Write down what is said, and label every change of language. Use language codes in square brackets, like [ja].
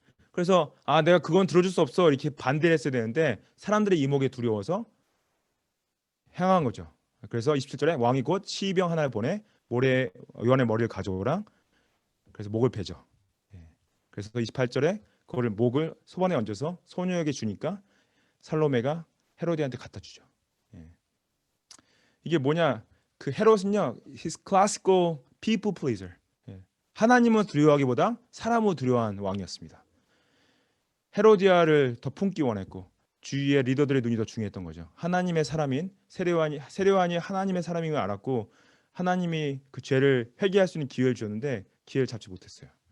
[ko] 그래서 내가 그건 들어줄 수 없어 이렇게 반대를 했어야 되는데 사람들의 이목에 두려워서 행한 거죠. 그래서 27절에 왕이 곧 시병 하나를 보내 요한의 머리를 가져오라. 그래서 목을 베죠. 그래서 28절에 그거를 목을 소반에 얹어서 소녀에게 주니까 살로메가 헤로디한테 갖다 주죠. 예. 이게 뭐냐? 그 헤롯은요, [en] his classical people pleaser. [ko] 예. 하나님을 두려워하기보다 사람을 두려워한 왕이었습니다. 헤로디아를 더 품기 원했고 주위의 리더들의 눈이 더 중요했던 거죠. 하나님의 사람인 세례요한이 하나님의 사람인 걸 알았고 하나님이 그 죄를 회개할 수 있는 기회를 주었는데 기회를 잡지 못했어요.